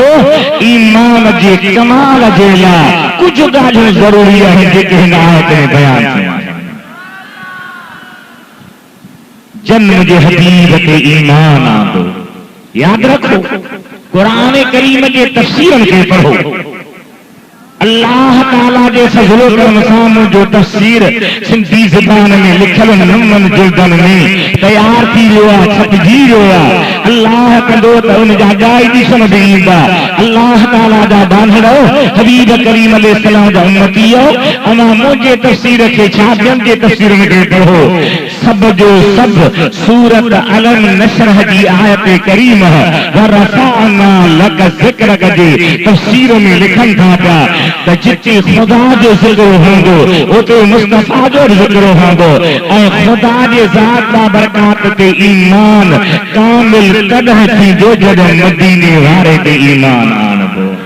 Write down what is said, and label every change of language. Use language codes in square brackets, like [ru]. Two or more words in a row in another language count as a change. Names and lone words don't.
[sd] ईमान जे कमाल जे लाइ कुझु ॻाल्हियूं ज़रूरी आहिनि जेके हिन आयत में बयान थियूं आहिनि। जन मुंहिंजे हबीब ते ईमान आंदो, याद रखो, कुरान करीम के तफसीरन के पढ़ो। अल्लाह ताला जे फज़लो करम सां जो तफसीर सिंधी ज़बान में लिखल नमन जुल्दन में तैयार थी वियो आहे, छपजी वियो आहे। अल्लाह कंदो त उन जा ॻाई ॾिसण बि ईंदा। अल्लाह ताला जा बांधड़ो हबीब करीम अलैहिस्सलाम जा उम्मतीओ, अमा मुंहिंजे तफसीर खे छा ॿियनि जे तफसीरनि खे पढ़ो। सब जो सब सूरत अलम नशरह जी आयत करीम [ar] ورفعنا لك ذكرك [sd] जे तफसीर में लिखनि था पिया त जिते खुदा जो ज़िक्र हूंदो उते मुस्तफ़ा जो ज़िक्र हूंदो ऐं खुदा जे ज़ात बाबरकात ते ईमान कामिल कॾहिं थींदो जॾहिं मदीने वारे ते ईमान आणबो।